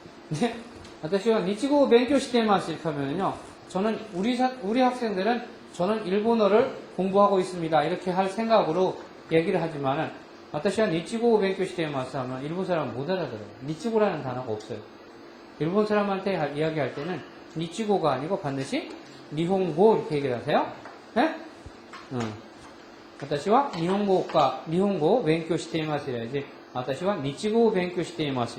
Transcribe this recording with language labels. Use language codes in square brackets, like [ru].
[ja] 네, 私は日語を勉強しています. [ko] 이렇게 하면요. 저는 우리 학생들은 저는 일본어를 공부하고 있습니다. 이렇게 할 생각으로 얘기를 하지만은 私は日語を勉強しています 하면 일본 사람은 못 알아들어요. 니치고라는 단어가 없어요. 일본 사람한테 이야기할 때는 니치고가 아니고 반드시 니홍고 이렇게 얘기를 하세요. 네? [ja] 私は日本語を勉強しています. [ko] 이래야지. [ja] 私は日語を勉強しています.